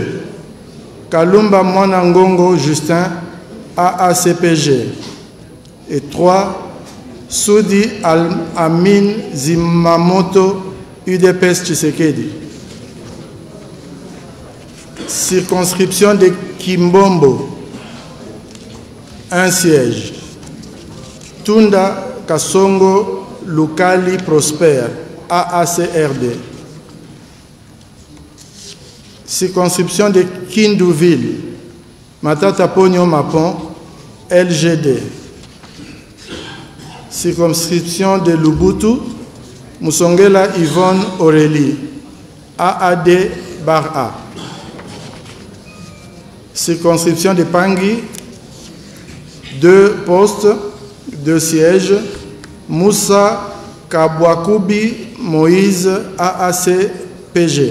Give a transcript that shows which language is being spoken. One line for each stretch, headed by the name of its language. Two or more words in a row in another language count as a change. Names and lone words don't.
French: Kalumba Mwanangongo Justin, AACPG. Et 3. Soudi Amin Zimamoto, UDPS Tshisekedi. Circonscription de Kimbombo, un siège. Tunda Kassongo Lukali Prosper, AACRD. Circonscription de Kindouville, Matata Pogno Mapon, LGD. Circonscription de Lubutu, Moussongela Yvonne Aurélie, AAD bar A. Circonscription de Pangui, 2 postes, 2 sièges. Moussa Kabwakubi Moïse, AACPG.